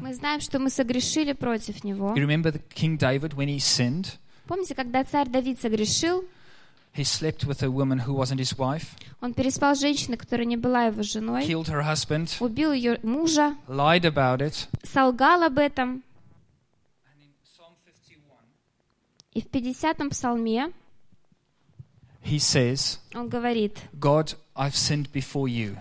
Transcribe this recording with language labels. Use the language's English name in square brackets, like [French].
[Russian] Мы знаем, что мы согрешили против Него. [English] You remember the King David when he sinned? [Russian] Помните, когда царь Давид согрешил? [English] He slept with a woman who wasn't his wife. [Russian] Он переспал с женщиной, которая не была его женой. [English] Killed her husband. [Russian] Убил ее мужа. [English] Lied about it. [Russian] Солгал об этом. И в 50-м псалме [English] he says, [Russian] он говорит, [English] God, I've sinned before you.